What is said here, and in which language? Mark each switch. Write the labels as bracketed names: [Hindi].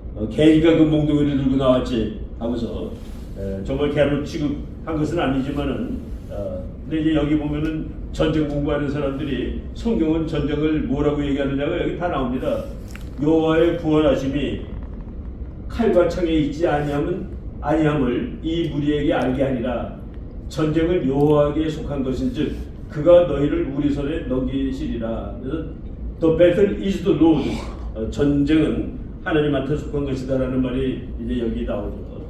[Korean] 개니까 그 몽둥이를 들고 나왔지 하고서, 정말 개로 취급한 것은 아니지만은, 근데 이제 여기 보면은 전쟁 공부하는 사람들이 성경은 전쟁을 뭐라고 얘기하느냐가 여기 다 나옵니다. 여호와의 구원하심이 칼과 창에 있지 아니함을 이 무리에게 알게 하니라. 전쟁을 여호와에게 속한 것인즉 그가 너희를 우리 손에 넘기시리라. 그래서 [English] the battle is the Lord. [Korean] 전쟁은 하나님한테 속한 것이다라는 말이 이제 여기 나오죠.